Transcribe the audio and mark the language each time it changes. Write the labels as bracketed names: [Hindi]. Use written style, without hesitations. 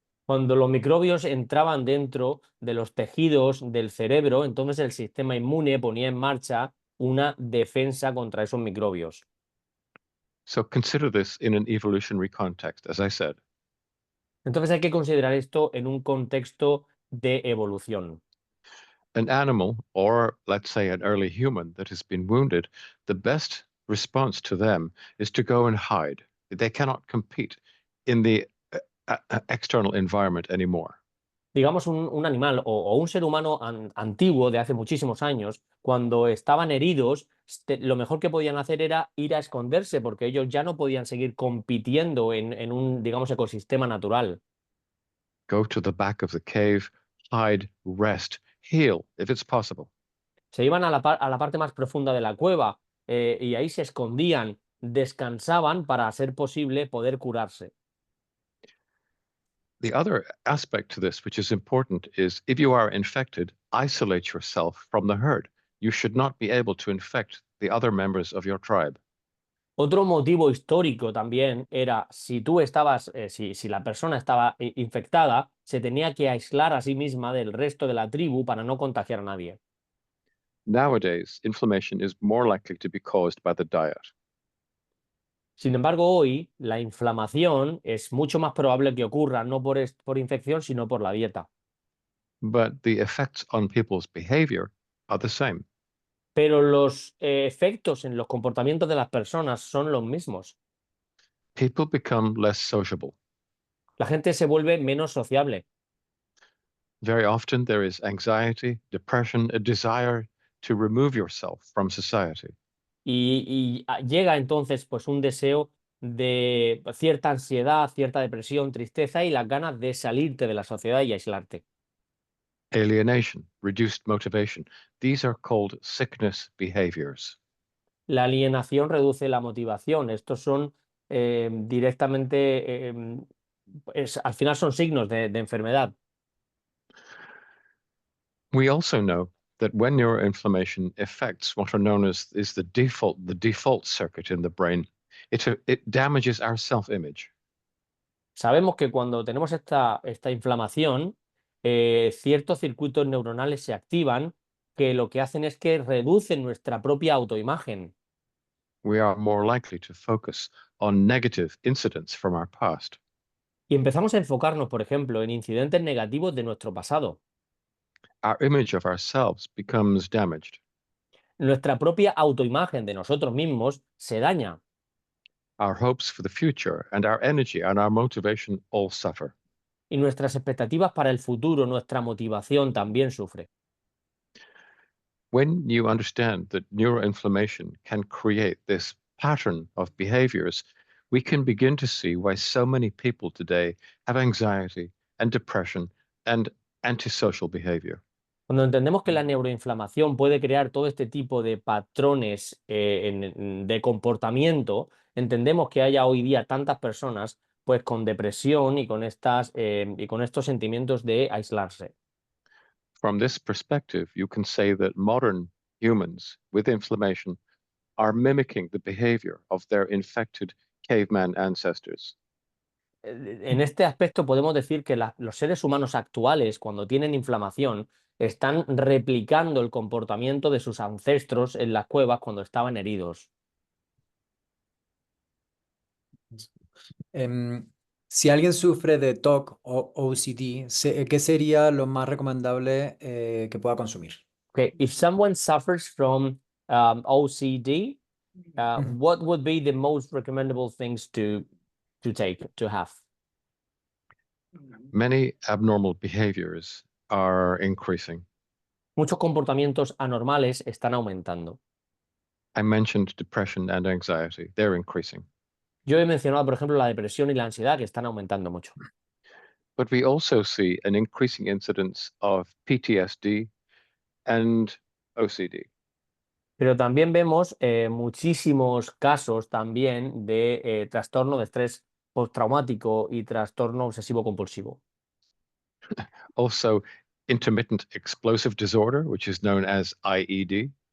[Spanish] Cuando los microbios entraban dentro de los tejidos del cerebro, entonces el sistema inmune ponía en marcha una defensa contra esos microbios. [English] So consider this in an evolutionary context, as I said. [Spanish] Entonces hay que considerar esto en un contexto de evolución. [English] An animal, or let's say an early human that has been wounded, the best response to them is to go and hide. They cannot compete in the external environment anymore. [Spanish] Digamos un animal o un ser humano antiguo de hace muchísimos años, cuando estaban heridos, lo mejor que podían hacer era ir a esconderse porque ellos ya no podían seguir compitiendo en un, digamos, ecosistema natural. [English] Go to the back of the cave, hide, rest, heal if it's possible. [Spanish] Se iban a la parte más profunda de la cueva y ahí se escondían, descansaban para, a ser posible, poder curarse. [English] The other aspect to this, which is important, is if you are infected, isolate yourself from the herd. You should not be able to infect the other members of your tribe. [Spanish] Otro motivo histórico también era si tú estabas, si la persona estaba infectada, se tenía que aislar a sí misma del resto de la tribu para no contagiar a nadie. [English] Nowadays, inflammation is more likely to be caused by the diet. [Spanish] Sin embargo, hoy la inflamación es mucho más probable que ocurra no por infección, sino por la dieta. [English] But the effects on people's behavior are the same. [Spanish] Pero los efectos en los comportamientos de las personas son los mismos. [English] People become less sociable. [Spanish] La gente se vuelve menos sociable. [English] Very often there is anxiety, depression, a desire to remove yourself from society. [Spanish] Llega entonces pues un deseo de cierta ansiedad, cierta depresión, tristeza y las ganas de salirte de la sociedad y aislarte. [English] Alienation, reduced motivation. These are called sickness behaviors. [Spanish] La alienación reduce la motivación. Estos son directamente, al final son signos de enfermedad. [English] We also know that when neuroinflammation affects what are known as the default circuit in the brain, it damages our self-image. [Spanish] Sabemos que cuando tenemos esta inflamación, ciertos circuitos neuronales se activan que lo que hacen es que reducen nuestra propia autoimagen. [English] We are more likely to focus on negative incidents from our past. [Spanish] Y empezamos a enfocarnos, por ejemplo, en incidentes negativos de nuestro pasado. [English] Our image of ourselves becomes damaged. [Spanish] Nuestra propia autoimagen de nosotros mismos se daña. [English] Our hopes for the future and our energy and our motivation all suffer. [Spanish] Y nuestras expectativas para el futuro, nuestra motivación también sufre. [English] When you understand that neuroinflammation can create this pattern of behaviors, we can begin to see why so many people today have anxiety and depression and antisocial behavior. [Spanish] Cuando entendemos que la neuroinflamación puede crear todo este tipo de patrones de comportamiento, entendemos que haya hoy día tantas personas pues con depresión y con estos sentimientos de aislarse. [English] From this perspective, you can say that modern humans with inflammation are mimicking the behavior of their infected caveman ancestors. [Spanish] En este aspecto podemos decir que los seres humanos actuales, cuando tienen inflamación, están replicando el comportamiento de sus ancestros en las cuevas cuando estaban heridos. Si alguien sufre de TOC o OCD, ¿qué sería lo más recomendable que pueda consumir? [English] Okay, if someone suffers from OCD, what would be the most recommendable things to have? Many abnormal behaviors are increasing. [Spanish] Muchos comportamientos anormales están aumentando. [English] I mentioned depression and anxiety. They're increasing. [Spanish] Yo he mencionado, por ejemplo, la depresión y la ansiedad que están aumentando mucho. [English] But we also see an increasing incidence of PTSD and OCD. [Spanish] Pero también vemos muchísimos casos también de trastorno de estrés postraumático y trastorno obsesivo-compulsivo. [English] Also, intermittent explosive disorder, which is known as IED.